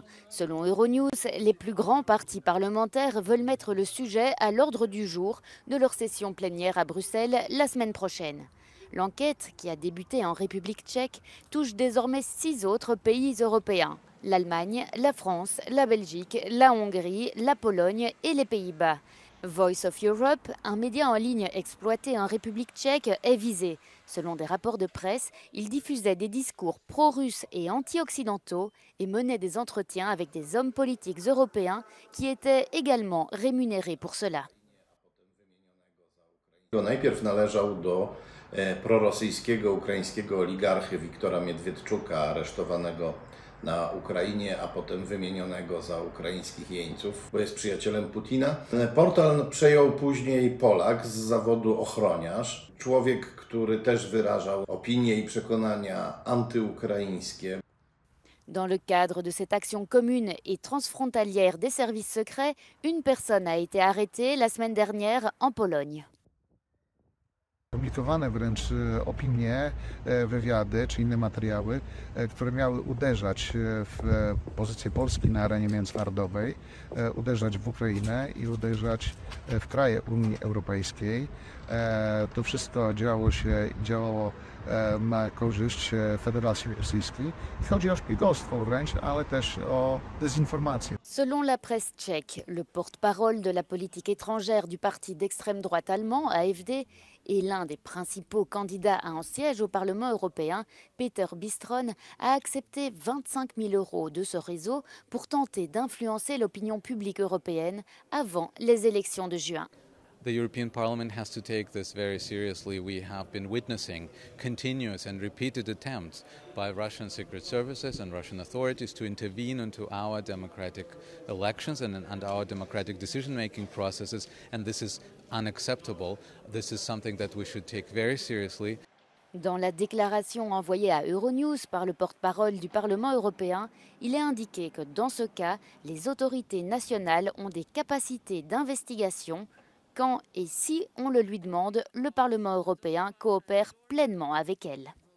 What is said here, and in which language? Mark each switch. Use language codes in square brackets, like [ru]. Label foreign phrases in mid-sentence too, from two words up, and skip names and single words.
[fr] Selon Euronews, les plus grands partis parlementaires veulent mettre le sujet à l'ordre du jour de leur session plénière à Bruxelles la semaine prochaine. L'enquête, qui a débuté en République tchèque, touche désormais 6 autres pays européens. L'Allemagne, la France, la Belgique, la Hongrie, la Pologne et les Pays-Bas. Voice of Europe, un média en ligne exploité en République tchèque, est visé. Selon des rapports de presse, il diffusait des discours pro-russes et anti-occidentaux et menait des entretiens avec des hommes politiques européens qui étaient également rémunérés pour cela. [pl] Najpierw należał do prorosyjskiego ukraińskiego oligarchy Wiktora Miedwiedczuka, aresztowanego na Ukrainie, a potem wymienionego za ukraińskich jeńców, bo jest przyjacielem Putina. Portal przejął później Polak z zawodu ochroniarz, człowiek, który też wyrażał opinie i przekonania antyukraińskie. [fr] Dans le cadre de cette action commune et transfrontalière des services secrets, une personne a été arrêtée la semaine dernière en Pologne. [pl] Publikowane wręcz opinie, wywiady czy inne materiały, które miały uderzać w pozycję Polski na arenie międzynarodowej, uderzać w Ukrainę i uderzać w kraje Unii Europejskiej. To wszystko działało na korzyść Federacji Rosyjskiej. Chodzi o szpiegostwo wręcz, ale też o dezinformację. [fr] Selon la presse tchèque, le porte-parole de la politique étrangère du parti d'extrême droite allemand, AfD, et l'un des principaux candidats à un siège au Parlement européen, Peter Bistron, a accepté 25 000 € de ce réseau pour tenter d'influencer l'opinion publique européenne avant les élections de juin. [en] The European Parliament has to take this very seriously. We have been witnessing continuous and repeated attempts by Russian secret services and Russian authorities to intervene into our democratic elections and our democratic decision-making processes, and this is unacceptable. This is something that we should take very seriously. [fr] Dans la déclaration envoyée à Euronews par le porte-parole du Parlement européen, il est indiqué que dans ce cas, les autorités nationales ont des capacités d'investigation. Quand et si on le lui demande, le Parlement européen coopère pleinement avec elle.